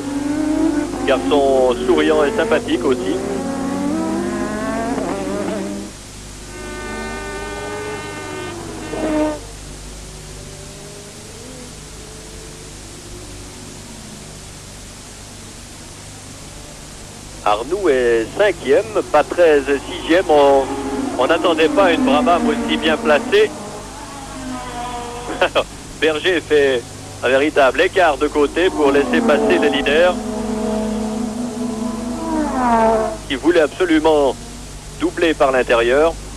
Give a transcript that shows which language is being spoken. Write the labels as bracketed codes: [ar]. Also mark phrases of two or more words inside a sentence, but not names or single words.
[fr] Garçon souriant et sympathique aussi. Arnoux est 5e, Patrese 6e. On n'attendait pas une Brabham aussi bien placée. Berger fait un véritable écart de côté pour laisser passer le leader qui voulait absolument doubler par l'intérieur.